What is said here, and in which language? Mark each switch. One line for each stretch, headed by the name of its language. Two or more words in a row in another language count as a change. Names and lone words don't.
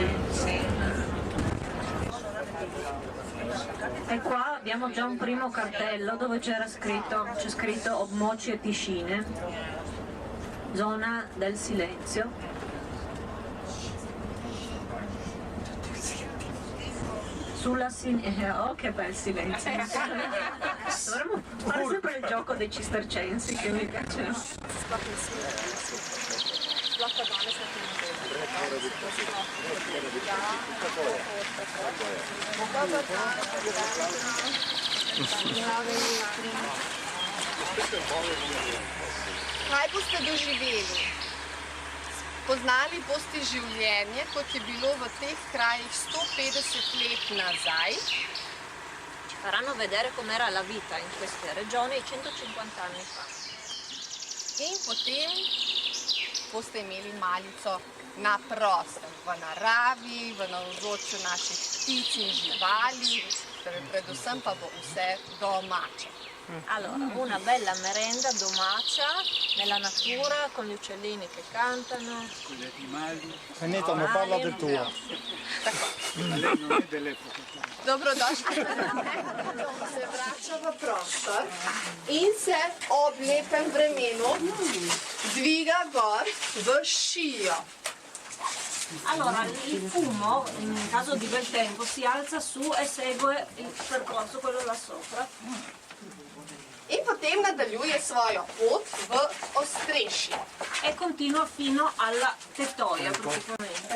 Italian: E qua abbiamo già un primo cartello dove c'è scritto Obmoci e Piscine, zona del silenzio. Sulla sinistra, oh che bel silenzio! Dovremmo fare sempre il gioco dei cistercensi che mi piacciono.
Slovenian: Kaj boste doživeli? Poznali boste življenje, kot je bilo v teh krajih 150 let nazaj.
Italian: Faranno vedere com'era la vita in queste regioni 150 anni fa.
Slovenian: In potem boste imeli malico na prostem, v naravi, v navzočju naših ptic in živali, predvsem pa bo vse domače.
Italian: Allora, una bella merenda domacia nella natura con gli uccellini che cantano. Con gli animali. Anita, non parla del tuo. Ma lei non è dell'epoca.
Slovenian: Dobrodošli. Se vrača v prostor in se ob lepem vremenu dviga gor v šijo.
Italian: Allora, il fumo, in caso di bel tempo, si alza su e segue il percorso, quello là sopra.
Slovenian: In potem nadaljuje svojo pot v ostrešje.
Italian: E continua fino alla tettoia, praticamente.